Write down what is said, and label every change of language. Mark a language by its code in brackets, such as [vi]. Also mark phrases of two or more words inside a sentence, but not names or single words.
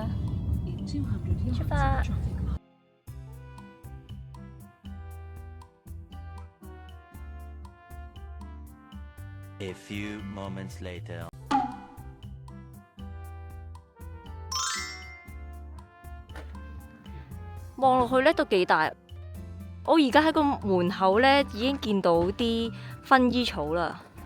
[yue] 出發！ [en] A few moments later. [yue] 望落去咧都幾大，我而家喺個門口咧已經見到啲薰衣草啦。